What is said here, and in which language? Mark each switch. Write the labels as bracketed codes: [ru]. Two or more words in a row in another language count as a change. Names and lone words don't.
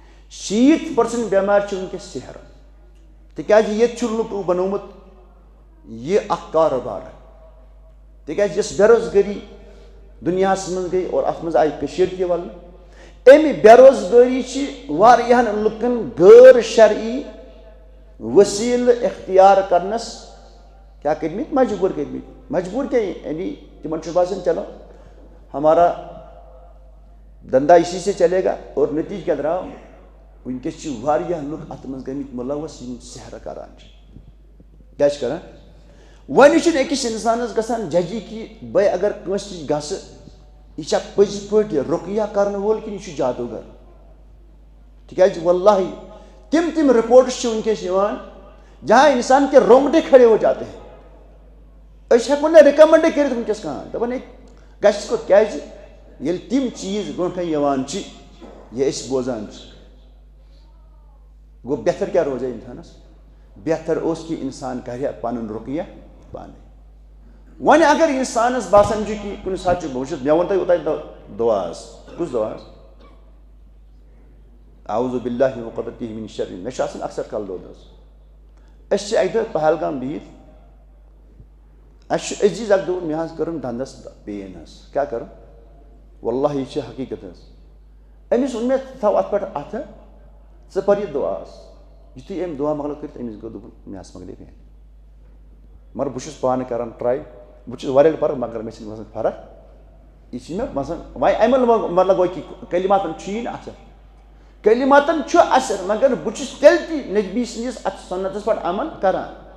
[ks] 70% بیمار چھِ وٕنکٮ۪س سحر تِکیٛازِ ییٚتہِ چھُ لُکو بنومُت یہِ اکھ کاروبار تِکیٛازِ یۄس بے روزگٲری دُنیاہَس منٛز گٔے اور اَتھ منٛز آیہِ کٔشیٖر تہِ وَلنہٕ اَمہِ بے روزگٲری چھِ واریاہَن لُکَن غٲر شرعی ؤسیٖلہٕ اختیار کرنَس کیٛاہ کٔرمٕتۍ مجبوٗر کٔرمٕتۍ مجبوٗر کیٛاہ یعنی تِمن چھُ باسان [ur] چلو ہمارا دھندا اسی سے چلے گا [ks] اور نتیجہ کیٛاہ درٛاو وٕنکٮ۪س چھِ واریاہ لُکھ اَتھ منٛز گٔمٕتۍ مُلوث یِم سحر کران چھِ کیٛاہ چھِ کران وۄنۍ چھُنہٕ أکِس اِنسانَس گژھان ججی کہِ بہٕ اگر کٲنٛسہِ نِش گژھٕ یہِ چھا پٔزۍ پٲٹھۍ رُقیہ کرنہٕ وول کِنہٕ یہِ چھُ جادوگر تِکیٛازِ واللہ تِم رِپوٹٕس چھِ وٕنکٮ۪س یِوان [ur] جہاں انسان کے رونگٹے کھڑے ہو جاتے ہیں [ks] أسۍ ہٮ۪کو نہٕ رِکَمنڈے کٔرِتھ وٕنکٮ۪س کانٛہہ دَپان ہے گژھِ کوٚت کیٛازِ ییٚلہِ تِم چیٖز برونٛٹھٕے یِوان چھِ یہِ أسۍ بوزان چھِ گوٚو بہتر کیٛاہ روزِ اِنسانَس بہتر اوس کہِ اِنسان کَرِ ہا پَنُن رُقیہ پانے وۄنۍ اگر اِنسانَس باسان چھُ کہِ کُنہِ ساتہٕ چھُ بہٕ وٕچھُس مےٚ ووٚن تۄہہِ اوٚتانۍ دُعا حظ کُس دُعا حظ اعوذ [ar] باللہ من قدرتہ من شر [ks] مےٚ چھُ آسان اکثر کَلہٕ دود حظ أسۍ چھِ اَکہِ دۄہ پہلگام بِہِتھ اَسہِ چھُ عزیٖز اکھ دوٚپُن مےٚ حظ کٔرٕن دَنٛدَس پین حظ کیٛاہ کَرُن واللہ یہِ چھِ حقیٖقت حظ أمِس ووٚن مےٚ ژٕ تھاو اَتھ پٮ۪ٹھ اَتھٕ ژٕ پَر یہِ دُعا حظ یُتھُے أمۍ دُعا مۄکلو کٔرِتھ أمِس گوٚو دوٚپُن مےٚ حظ مۄکلے پین مگر بہٕ چھُس پانہٕ کران ٹراے بہٕ چھُس واریاہ پَران مگر مےٚ چھِنہٕ باسان فرق یہِ چھِ مےٚ باسان وۄنۍ اَمہِ مطلب گوٚو کہِ کٔلِماتَن چھُ یی نہٕ اَثر کٔلِماتَن چھُ اَثر مگر بہٕ چھُس تیٚلہِ تہِ نبی سٕنٛدِس اَتھ سُنتَس پٮ۪ٹھ عمل کران